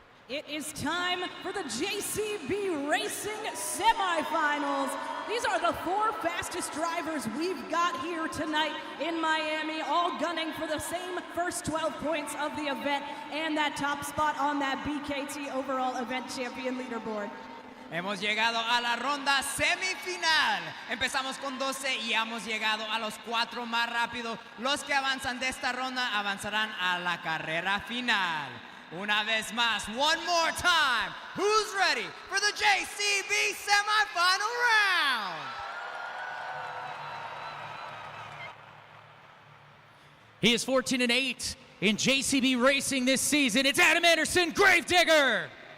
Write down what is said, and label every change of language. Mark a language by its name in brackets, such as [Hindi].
[English] It is time for the JCB Racing semifinals. These are the 4 fastest drivers we've got here tonight in Miami, all gunning for the same first 12 points of the event and that top spot on that BKT overall event champion leaderboard. [Spanish] Hemos llegado a la ronda semifinal. Empezamos con 12 y hemos llegado a los 4 más rápidos. Los que avanzan de esta ronda avanzarán a la carrera final. Una vez más, [English] one more time. Who's ready for the JCB semifinal round? He is 14-8 in JCB Racing this season. It's Adam Anderson, Gravedigger.